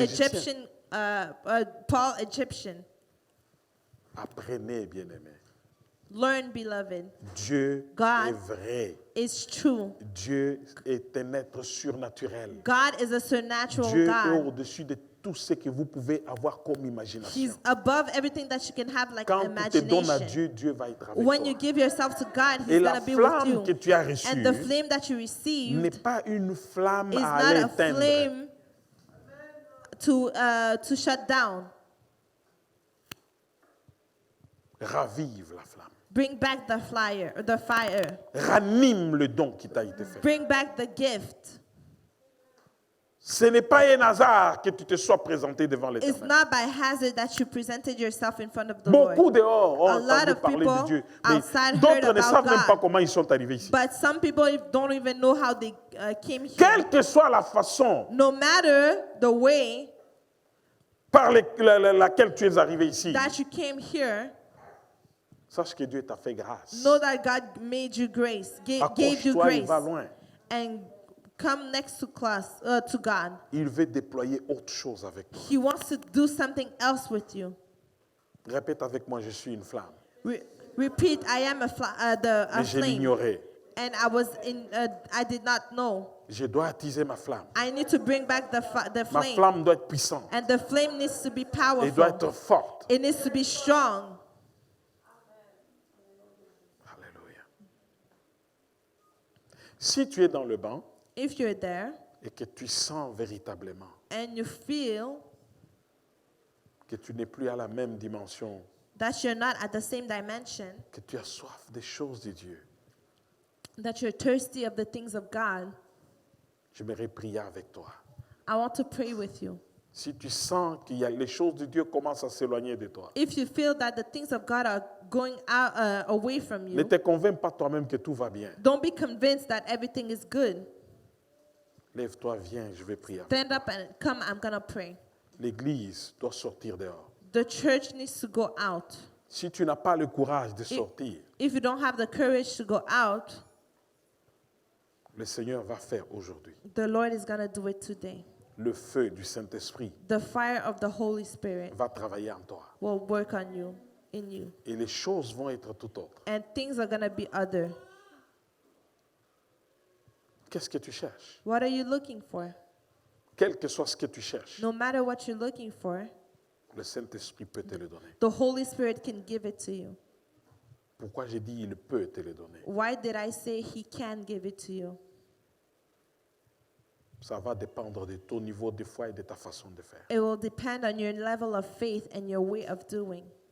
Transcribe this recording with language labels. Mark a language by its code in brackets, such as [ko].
[en] Egyptian, Paul Egyptian? [fr] Apprenez, bien-aimés. [en] Learn, beloved, [fr] Dieu [en] God [fr] est vrai. [en] is true. [fr] Dieu est un être surnaturel. [en] God is a supernatural [fr] Dieu est [en] God. [fr] au-dessus de tout ce que vous pouvez avoir comme imagination. [en] He's above everything that you can have like [fr] Quand tu te donnes à [en] imagination. [fr] Dieu, Dieu va être avec [en] When [fr] toi. [en] you give yourself to God, [fr] Et [en] He's [fr] la [en] going to be with [fr] flamme que [en] you. [fr] tu as reçue [en] And the flame that you [fr] n'est [en] received [fr] pas une flamme [en] is [fr] à aller [en] not a [fr] éteindre. [en] flame to shut down. [fr] Ravive la flamme. [en] Bring back the fire. [fr] Ranime le don qui t'a été fait. [en] Bring back the gift. [fr] Ce n'est pas un hasard que tu te sois présenté devant [en] It's [fr] l'Éternel. [en] not by hazard that you presented yourself in front of the Lord. [fr] Beaucoup dehors ont [en] A lot [fr] entendu [en] of [fr] parler [en] people [fr] de Dieu. Mais [en] outside heard [fr] d'autres ne [en] about [fr] savent même [en] God. [fr] pas comment ils sont arrivés ici. [en] But some people don't even know how they came here. [fr] Quelle que soit la façon [en] No matter the way [fr] par laquelle tu es arrivé ici, [en] that you came here, [fr] sache que Dieu t'a fait grâce. [en] know that God made you grace, gave you [fr] Accroche-toi, il [en] grace, [fr] va loin. [en] and come next to God. [fr] Il veut déployer autre chose avec toi. [en] He wants to do something else with you. [fr] Répète avec moi, je suis une flamme. [en] Repeat, I am a [fr] Mais je [en] flame, [fr] l'ignorais. [en] and I did not know. [fr] Je dois attiser ma flamme. [en] I need to bring back the [fr] Ma [en] flame, [fr] flamme doit être puissante. [en] and the flame needs to be [fr] Elle doit [en] powerful. [fr] être forte. [en] It needs to be strong. [fr] Alléluia. Si tu es dans le banc [en] If you're there [fr] et que tu sens véritablement [en] and you feel [fr] que tu n'es plus à la même dimension, [en] that you're not at the same dimension, [fr] que tu as soif des choses de Dieu, [en] that you're thirsty of the things of God, [fr] j'aimerais prier avec toi. [en] I want to pray with you. [fr] Si tu sens que les choses de Dieu commencent à s'éloigner de toi, [en] If you feel that the things of God are going out away from [fr] ne [en] you, [fr] te convainc pas toi-même que tout va bien. [en] don't be convinced that everything is good. [fr] Lève-toi, viens, je vais prier. [en] Stand up and come, I'm going to pray. [fr] L'Église doit sortir dehors. [en] The church needs to go out. [fr] Si tu n'as pas le courage de sortir, [en] If you don't have the courage to go out, [fr] le Seigneur va faire aujourd'hui. [en] the Lord is going to do it today. [fr] Le feu du Saint-Esprit [en] The fire of the Holy Spirit [fr] va travailler en toi. [en] will work on you, in you. [fr] Et les choses vont être tout autres. [en] And things are going to be other. [fr] Qu'est-ce que tu cherches? [en] What are you looking for? [fr] Quel que soit ce que tu cherches, [en] No matter what you're looking for, [fr] le Saint-Esprit peut te le donner. [en] the Holy Spirit can give it to you. [fr] Pourquoi j'ai dit il peut te le donner? [en] Why did I say He can give it to you? [fr] Ça va dépendre de ton niveau de foi et de ta façon de faire. [en] It will depend on your level of faith and your way of doing.